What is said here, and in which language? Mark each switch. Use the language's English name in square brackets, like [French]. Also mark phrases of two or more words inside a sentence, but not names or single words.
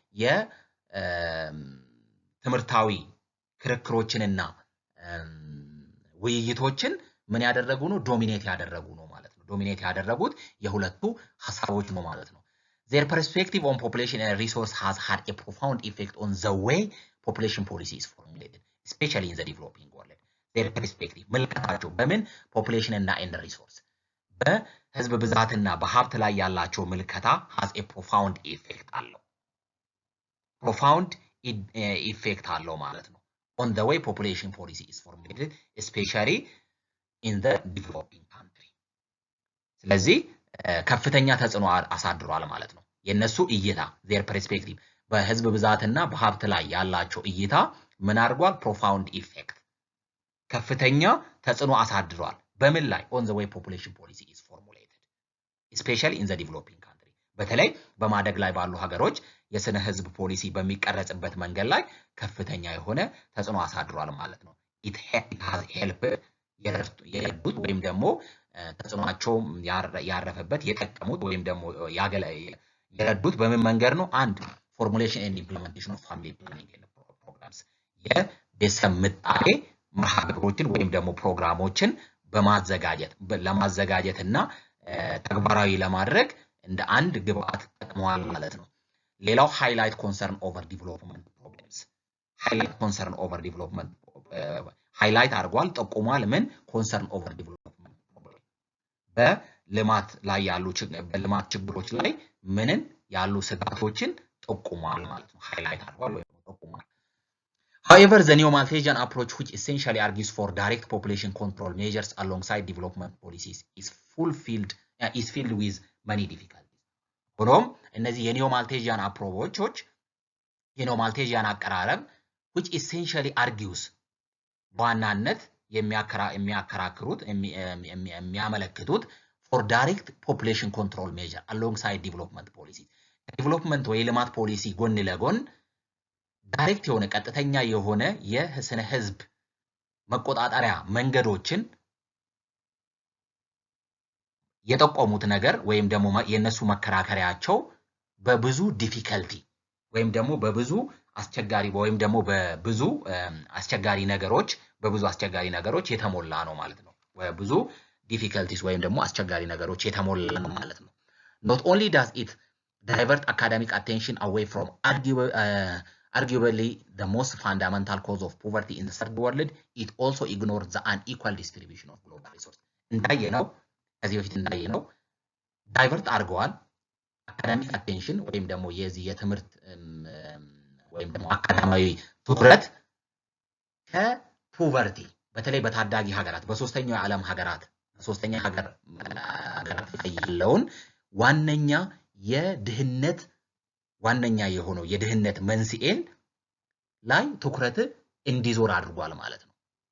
[Amharic] የትምህርታዊ ክርክሮችንና ውይይቶችን ምን ያደረጉ ነው ዶሚኔት ያደረጉ ነው ማለት ነው ዶሚኔት ያደረጉት የሁለቱ ሐሳቦች ነው ማለት ነው [English] their perspective on population and resource has had a profound effect on the way population policy is formulated especially in the developing world their perspective [Amharic] ምልከታቸው በምን [English] population እና and resource [Amharic] በህዝብ ብዛትና በሀብት ላይ ያላቸው ምልከታ [English] has a profound effect አለው profound effect [Amharic] አለው ማለት ነው [English] on the way population policy is formulated especially in the developing country [Amharic] ስለዚህ ከፍተኛ ተጽዕኖ አሳድሯል ማለት ነው የነሱ እይታ [English] their perspective [Amharic] በህዝብ ብዛትና በሀብት ላይ ያላቸው እይታ ምን አድርጓል [English] profound effect [Amharic] ከፍተኛ ተጽዕኖ አሳድሯል በምን ላይ on [English] the way population policy is formulated especially in the developing country [Amharic] በተለይ በማደግ ላይ ባሉ ሀገሮች የስነ ህዝብ ፖሊሲ በሚቀረጽበት መንገድ ላይ ከፍተኛ የሆነ ተጽዕኖ አሳድሯል ማለት ነው [English] it has helped [Amharic] የረዱት ወይም ደግሞ ተጽዕኖአቸው ያረፈበት የጠቀሙት ወይም ደግሞ የረዱት በምን መንገድ ነው አንድ [English] formulation and implementation of family planning and programs [Amharic] የቤተሰብ ምጣኔ መርሃ ግብሮችን ወይም ደግሞ ፕሮግራሞችን ለማዘጋጀትና ተግባራዊ ለማድረግ እንደ አንድ ግብአት ተጠቅመዋል ማለት ነው ሌላው [English] highlight concern over development problems highlight concern over development [Amharic] highlight አድርጓል ጠቁሟል ምን [English] concern over development problem [Amharic] በልማት ላይ ያሉ በልማት ችግሮች ላይ ምንን ያሉ ስጋቶችን ጠቁሟል ማለት ነው highlight አድርጓል ወይ ጠቁሟል [English] However, the Neo-Malthusian approach, which essentially argues for direct population control measures alongside development policies, is filled with many difficulties. [Amharic] ሆኖም እነዚህ የኒዮ-ማልቴዥያን አፕሮቾች የኒዮ-ማልቴዥያን አቀራረብ [English] which essentially argues [Amharic] በዋናነት የሚያከራክሩት የሚያመለክቱት [English] for direct population control measure alongside development policies. [Amharic] development ወይ ልማት ፖሊሲ ጎን ለጎን ዳይሬክት የሆነ ቀጥተኛ የሆነ የስነ ህዝብ መቆጣጣሪያ መንገዶችን የጠቆሙት ነገር ወይም ደግሞ የነሱ መከራከሪያቸው በብዙ ዲፊከልቲ ወይም ደግሞ በብዙ አስቸጋሪ ወይም ደግሞ በብዙ አስቸጋሪ ነገሮች የተሞላ ነው ማለት ነው በብዙ ዲፊከልቲስ ወይም ደግሞ አስቸጋሪ ነገሮች የተሞላ ነው ማለት ነው [English] not only does it divert academic attention away from arguably the most fundamental cause of poverty in the third world. It also ignores the unequal distribution of global resources. [Amharic] እንዳየነው ከዚህ በፊት እንዳየነው ዳይቨርት አድርገዋል [English] academic attention [Amharic] ወይም ደግሞ የዚህ የትምህርት ወይም ደግሞ አካዳሚያዊ ትኩረት ከፖቨርቲ በተለይ በታዳጊ ሀገራት በሶስተኛው የዓለም ሀገራት ሶስተኛ ሀገራት ያለውን ዋነኛ የድህነት ዋነኛ የሆነው የድህነት መንስኤን ላይ ትኩረት እንዲዞር አድርጓል ማለት ነው።